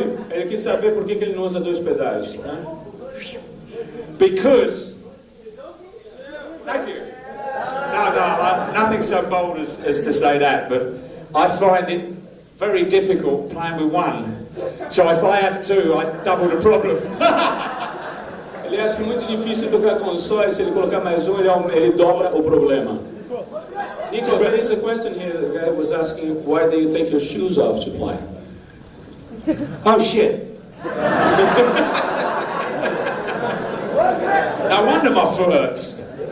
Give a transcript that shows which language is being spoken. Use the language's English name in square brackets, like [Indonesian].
[Portuguese] Ele quis saber por que ele não usa 2 pedais, né? [English] Because. Thank you. No, nothing so bold as to say that, but I find it very difficult playing with one. So if I have 2, I double the problem. [Portuguese] Ele acha muito difícil tocar com só, e se ele colocar mais um, ele dobra o problema. [English] Nicko, there is a question here. The guy was asking, why do you take your shoes off to play? Oh shit. No wonder my foot hurts.